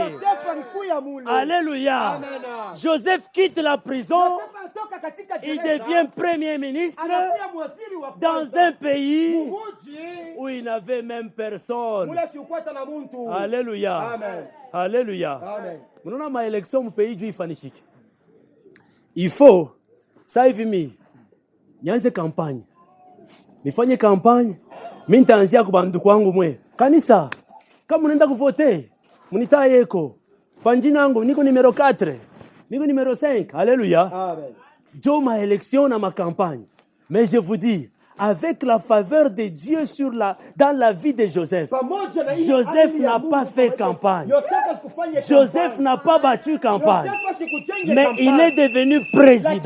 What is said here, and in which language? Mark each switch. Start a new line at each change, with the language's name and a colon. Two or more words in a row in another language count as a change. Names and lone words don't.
French: Alléluia. Joseph quitte la prison. Il devient premier ministre dans un pays où il n'avait même personne. Alléluia. Alléluia.
Swahili: Mnaona maelection mu pays juu ifanishike.
French: Il faut ça
Swahili: hivi mimi nianze kampanye. Nifanye kampanye. Mimi nitaanzia kwa bandu kwangu mwe. Kanisa kama unaenda kuvote, mnitaa yeko. Kwa jina langu niko numero 4. Niko numero 5.
French: Alléluia. Amen. Jo ma élection na ma campagne. Mais je vous dis, avec la faveur de Dieu dans la vie de Joseph, Joseph n'a pas fait campagne. Joseph n'a pas battu campagne. Mais il est devenu président.